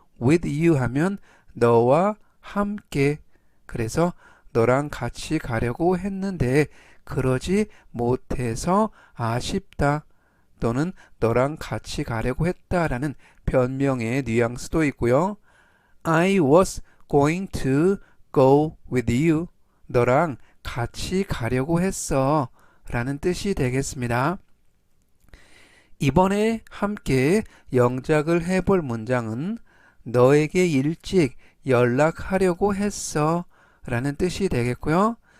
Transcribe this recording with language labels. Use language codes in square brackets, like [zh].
[en] with you [ko] 하면 너와 함께 그래서 너랑 같이 가려고 했는데 그러지 못해서 아쉽다 또는 너랑 같이 가려고 했다라는 변명의 뉘앙스도 있고요. [en] I was going to go with you. [ko] 너랑 같이 가려고 했어 라는 뜻이 되겠습니다. 이번에 함께 영작을 해볼 문장은 너에게 일찍 연락하려고 했어 라는 뜻이 되겠고요.